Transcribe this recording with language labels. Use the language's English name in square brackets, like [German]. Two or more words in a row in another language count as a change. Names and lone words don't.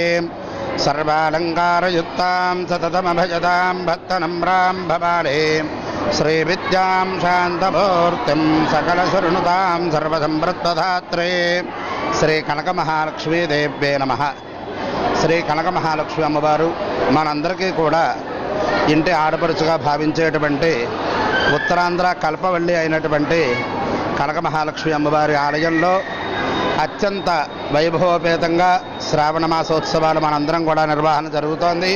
[Sanskrit] सर्वालङ्कारयुक्तां सततमभजतां भक्तनम्रां भवाले श्रीविद्यां शान्तमूर्तिं सकलशृणुतां सर्वसम्प्रदात्रे श्रीकनकमहालक्ष्मीदेव्ये नमः। [Telugu] శ్రీ కనక మహాలక్ష్మి అమ్మవారు మనందరికీ కూడా ఇంటి ఆడపడుచుగా భావించేటువంటి ఉత్తరాంధ్ర కల్పవల్లి అయినటువంటి కనక మహాలక్ష్మి అమ్మవారి ఆలయంలో అత్యంత వైభవోపేతంగా శ్రావణ మాసోత్సవాలు మనందరం కూడా నిర్వహణ జరుగుతోంది.